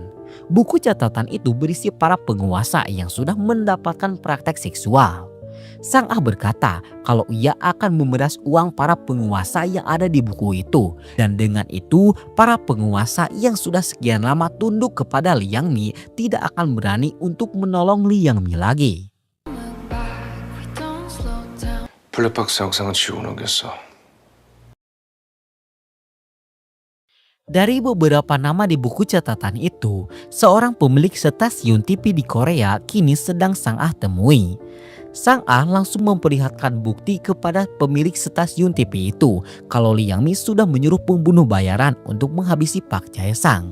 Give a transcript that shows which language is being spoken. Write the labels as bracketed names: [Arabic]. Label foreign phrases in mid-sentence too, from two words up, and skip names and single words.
[Indonesian] Buku catatan itu berisi para penguasa yang sudah mendapatkan praktek seksual. Sang Ah berkata kalau ia akan memeras uang para penguasa yang ada di buku itu. Dan dengan itu, para penguasa yang sudah sekian lama tunduk kepada Liang Mi tidak akan berani untuk menolong Liang Mi lagi. [Korean] 블랙박스 영상은 지우고 넘겼어. [Indonesian] Dari beberapa nama di buku catatan itu, seorang pemilik stasiun TV di Korea kini sedang Sang Ah temui. Sang Ah langsung memperlihatkan bukti kepada pemilik stasiun TV itu kalau Liang Mi sudah menyuruh pembunuh bayaran untuk menghabisi Park Jae-sang.